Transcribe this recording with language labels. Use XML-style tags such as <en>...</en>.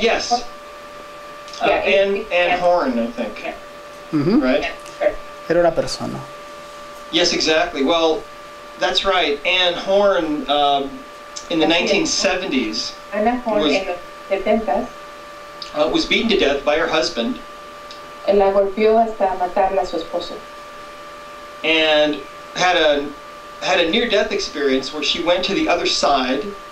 <en>yes. Anne Horn, I think. Yeah. Ujú. Right? Yeah, sure.</en> <es>Era una persona.</es> <en>Yes, exactly. Well, that's right. Anne Horn, in the 1970s,</en> <es>Anna Horn</es> <en>was-</en> <es>en los 70s</es> <en>was beaten to death by her husband</en> <es>la golpeó hasta matarla a su esposo.</es> <en>and had a near-death experience where she went to the other side</en>